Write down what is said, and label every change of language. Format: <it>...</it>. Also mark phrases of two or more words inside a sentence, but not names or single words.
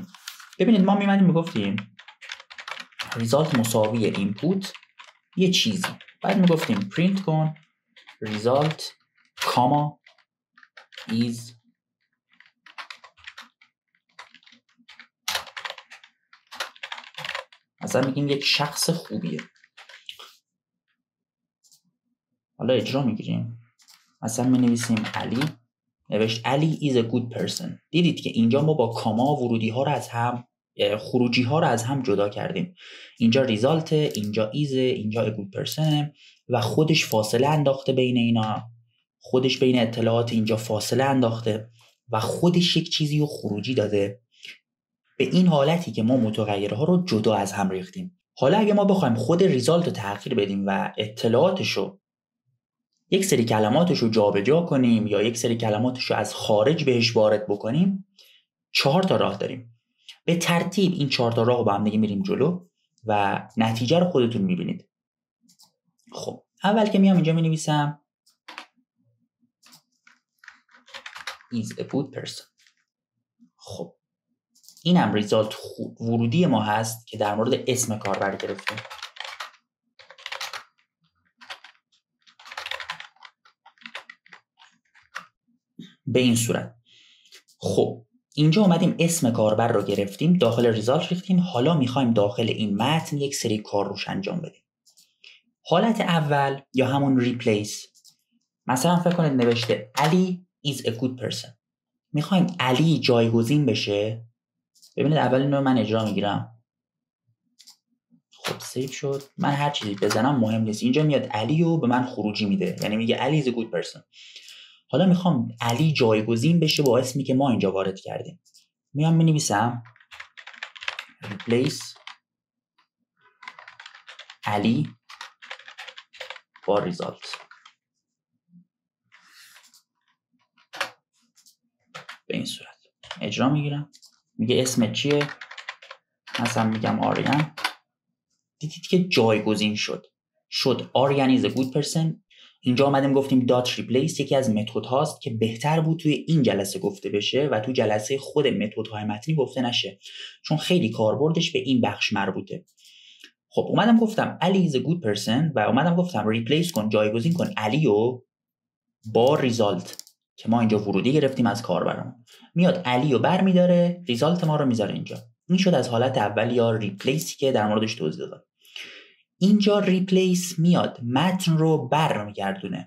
<fa>ببینید ما میمدیم میگفتیم ریزالت مساوی اینپوت یه چیزی، بعد میگفتیم پرینت کن</fa> <en>result comma is</en> <fa>مثلا میگیم یک شخص خوبیه. حالا اجرا میگیریم، مثلا مینویسیم علی، نوشت علی</fa> <en>is a good person.</en> <fa>دیدید که اینجا ما با کاما ورودی ها رو از هم، خروجی ها رو از هم جدا کردیم. اینجا ریزالت، اینجا ایز، اینجا</fa> <en>a good person</en> <fa>و خودش فاصله انداخته بین اینا، خودش بین اطلاعات اینجا فاصله انداخته و خودش یک چیزی رو خروجی داده. به این حالتی که ما متغیرها رو جدا از هم ریختیم. حالا اگه ما بخوایم خود ریزالت رو تغییر بدیم و اطلاعاتش رو، یک سری کلماتش رو جابجا کنیم یا یک سری کلماتش رو از خارج بهش وارد بکنیم، 4 تا راه داریم. به ترتیب این 4 تا راه رو با هم دیگه میریم جلو و نتیجه رو خودتون میبینید. خب اول که میام اینجا مینویسم</fa> <en>is a good person.</en> <fa>خب اینم ریزالت ورودی ما هست که در مورد اسم کاربر گرفتیم. به این صورت. خب اینجا اومدیم اسم کاربر رو گرفتیم، داخل ریزالت ریختیم. حالا میخوایم داخل این متن یک سری کار روش انجام بدیم. حالت اول یا همون ریپلیس، مثلا فکر کنید نوشته علی</fa> <en>is a good person.</en> <fa>میخوایم علی جایگزین بشه. ببینید اول اینو من اجرا میگیرم. خب سیو شد. من هر چیزی بزنم مهم نیست. اینجا میاد علی رو به من خروجی میده، یعنی میگه علی</fa> <en>is a good person.</en> <fa>حالا میخوام علی جایگزین بشه با اسمی که ما اینجا وارد کردیم. میام مینویسم replace علی با ریزالت. به این صورت اجرا میگیرم. میگه اسمت چیه؟ مثلا میگم آریان. دیدید که جایگزین شد آریان</fa> <en>is a good person.</en> <fa>اینجا آمدیم گفتیم</fa> <en>dot replace</en> <fa>یکی از متد هاست که بهتر بود توی این جلسه گفته بشه و تو جلسه خود متد های متنی گفته نشه، چون خیلی کاربردش به این بخش مربوطه. خب اومدم گفتم علی</fa> <en>is a good person</en> <fa>و اومدم گفتم replace کن، جایگزین کن علی رو با ریزالت که ما اینجا ورودی گرفتیم از کاربرمون. میاد علی رو بر میداره، ریزالت ما رو میذاره اینجا. این شد از حالت اول یا ریپلیسی که در موردش توضیح دادم. اینجا ریپلیس میاد متن رو برمیگردونه.</fa>